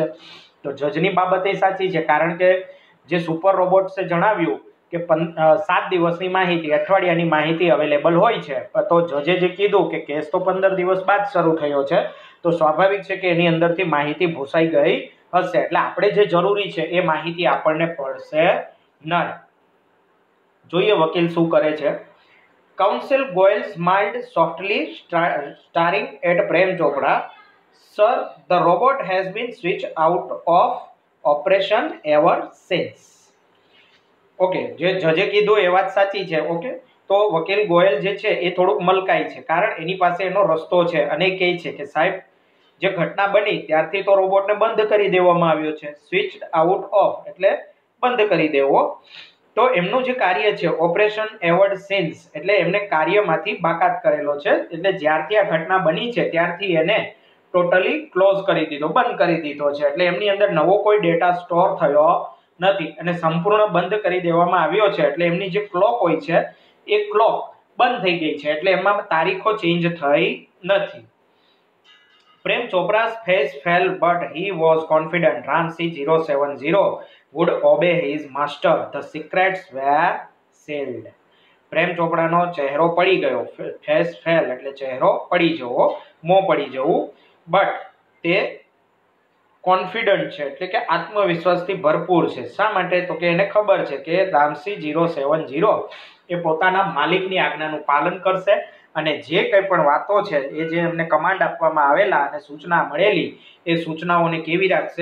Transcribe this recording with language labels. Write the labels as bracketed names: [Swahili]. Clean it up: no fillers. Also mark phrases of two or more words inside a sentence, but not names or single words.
[Gujarati] તો જજની બાબત એ સાચી છે, કારણ કે જે સુપર રોબોટ્સે જણાવ્યું કે 7 દિવસની માહિતી, અઠવાડિયાની માહિતી અવેલેબલ હોય છે, તો જજે જે કીધું કે કેસ તો 15 દિવસ બાદ શરૂ થયો છે, તો સ્વાભાવિક છે કે એની અંદરથી માહિતી ભૂસાઈ ગઈ હશે, એટલે આપણે જે જરૂરી છે એ માહિતી આપણને પડશે નહીં. જોઈએ વકીલ શું કરે છે. [English] counsel ગોયલ smiled softly, staring at પ્રેમ ચોપડા. Sir, the robot has been switched out of operation ever since. [Gujarati] ઓકે, જે જજે કીધું એ વાત સાચી છે. ઓકે, તો વકીલ ગોયલ જે છે એ થોડુંક મલકાય છે, કારણ એની પાસે એનો રસ્તો છે અને કહે છે કે સાહેબ, જે ઘટના બની ત્યારથી તો રોબોટને બંધ કરી દેવામાં આવ્યો છે. [English] switched out of [Gujarati] એટલે બંધ કરી દેવો. તો એમનું જે કાર્ય છે [English] operation ever since [Gujarati] એટલે એમને કાર્યમાંથી બાકાત કરેલો છે, એટલે જ્યારથી આ ઘટના બની છે ત્યારથી એને [English] totally close [Gujarati] કરી દીધો, બંધ કરી દીધો છે. એટલે એમની અંદર નવો કોઈ ડેટા સ્ટોર થયો નથી અને સંપૂર્ણ બંધ કરી દેવામાં આવ્યો છે. એટલે એમની જે ક્લોક હોય છે એ ક્લોક બંધ થઈ ગઈ છે, એટલે એમાં તારીખો ચેન્જ થઈ નથી. [English] પ્રેમ ચોપરા's face fell, but he was confident Ramsey 070 would obey his master. The secrets were sealed. [Gujarati] પ્રેમ ચોપડાનો ચહેરો પડી ગયો, [English] face fell [Gujarati] એટલે ચહેરો પડી જવો, મોં પડી જવું, બટ તે કોન્ફિડન્ટ છે એટલે કે આત્મવિશ્વાસથી ભરપૂર છે. શા માટે? તો કે એને ખબર છે કે રામસી 070 એ પોતાના માલિકની આજ્ઞાનું પાલન કરશે અને જે કંઈ પણ વાતો છે એ જે એમને કમાન્ડ આપવામાં આવેલા અને સૂચના મળેલી એ સૂચનાઓને કેવી રાખશે?